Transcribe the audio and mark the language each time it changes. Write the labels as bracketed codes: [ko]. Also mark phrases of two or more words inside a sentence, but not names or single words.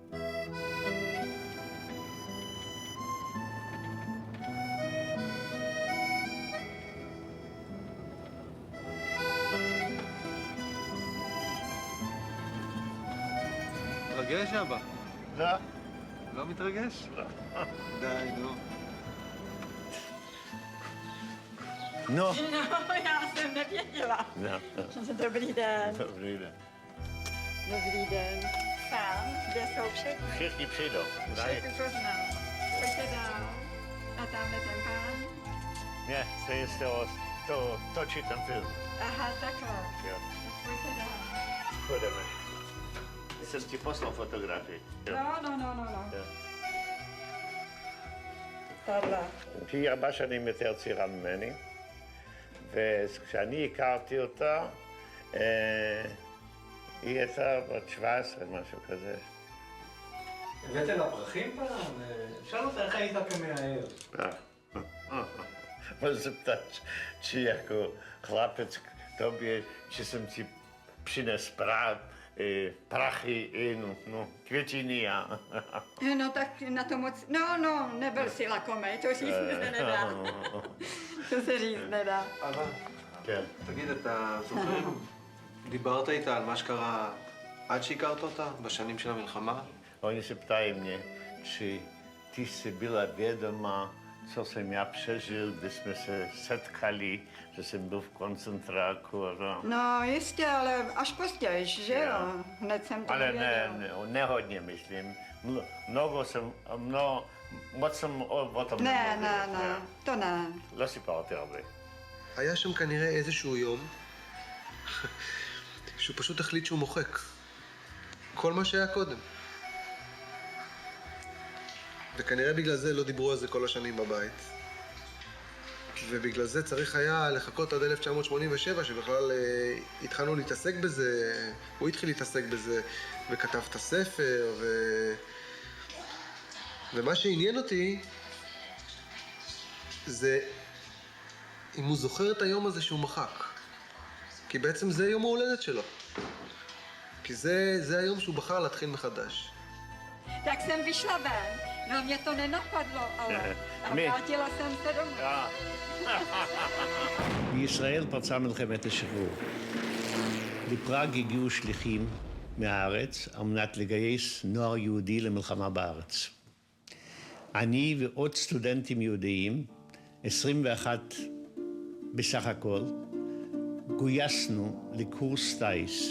[he] מתרגש, אבא? לא. לא מתרגש? לא. די, נו. [cs] No. No, já jsem nevěděla. No. Dobrý den. Dobrý den. Dobrý den. Sám, kde jsou všichni? Všichni přijdou. Všechny poznám. Pojďte dál. A tamhle ten pán? Ne, to je z toho, to točí ten film. Aha, takhle. Jo. Pojďte dál. Půjdeme. Jsem ti poslal fotografii. Jo. No. Tohle. [he] היא 4 שנים יותר צעירה ממני, וכשאני הכרתי אותה, היא הייתה בת 17, משהו כזה. הבאתם לה פרחים פעם? שאל אותה איך היית כמאהב. [cs] Můžu se ptát, či jako chlapec k tobě, či jsem ti přines prachy, no, květiny a... No tak na to moc, no, nebyl si lakomej, to říct se nedá. To se říct nedá. [he] אבא, כן. תגיד, אתה זוכר, דיברת איתה על מה שקרה עד שהכרת אותה, בשנים של המלחמה? [cs] Oni se ptají mě, či ty jsi byla vědoma, co jsem já přežil, když jsme se setkali, že jsem byl v koncentráku a to. No jistě, ale až později, že jo? Hned jsem to Ale nevěděl. ne hodně, myslím. Moc jsem o tom Ne, to ne. [he] לא סיפרתי הרבה. היה שם כנראה איזשהו יום שהוא פשוט החליט שהוא מוחק כל מה שהיה קודם. וכנראה בגלל זה לא דיברו על זה כל השנים בבית. ובגלל זה צריך היה לחכות עד 1987, שבכלל התחלנו להתעסק בזה, הוא התחיל להתעסק בזה, וכתב את הספר, ומה שעניין אותי, זה אם הוא זוכר את היום הזה שהוא מחק. כי בעצם זה יום ההולדת שלו. כי זה היום שהוא בחר להתחיל מחדש. [cs] Tak jsem vyšla ven, no mě to nenapadlo, ale vrátila jsem se domů. [he] בישראל פרצה מלחמת השחרור. לפראג הגיעו שליחים מהארץ על מנת לגייס נוער יהודי למלחמה בארץ. אני ועוד סטודנטים יהודיים, 21 בסך הכל, גויסנו לקורס טייס.